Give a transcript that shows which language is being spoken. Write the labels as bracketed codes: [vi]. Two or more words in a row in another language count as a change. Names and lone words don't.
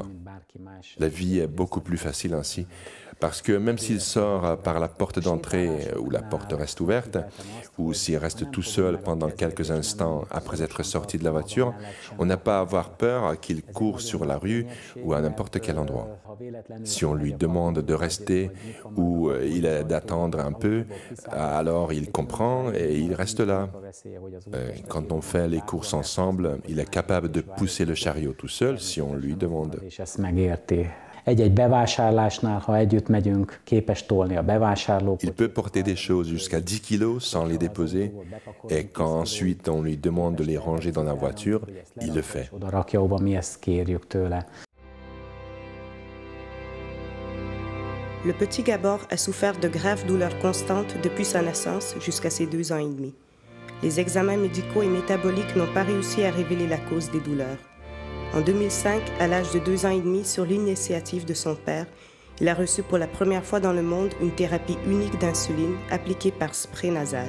[fr] La vie est beaucoup plus facile ainsi, parce que même s'il sort par la porte d'entrée où la porte reste ouverte, ou s'il reste tout seul pendant quelques instants après être sorti de la voiture, on n'a pas à avoir peur qu'il court sur la rue ou à n'importe quel endroit. Si on lui demande de rester ou il est d'attendre un peu, alors il comprend et il reste là. Quand on fait les courses ensemble, il est capable de pousser le chariot tout seul si on lui demande. [hu] Egy-egy bevásárlásnál, ha együtt megyünk, képes tolni a bevásárlókat. [fr] Il peut porter des choses jusqu'à 10 kilos sans les déposer, et quand ensuite on lui demande de les ranger dans la voiture, il le fait. [hu] Oda rakja, ahova mi ezt kérjük tőle. [fr] Le petit Gabor a souffert de graves douleurs constantes depuis sa naissance jusqu'à ses 2 ans et demi. Les examens médicaux et métaboliques n'ont pas réussi à révéler la cause des douleurs. En 2005, à l'âge de 2 ans et demi, sur l'initiative de son père, il a reçu pour la première fois dans le monde une thérapie unique d'insuline appliquée par spray nasal.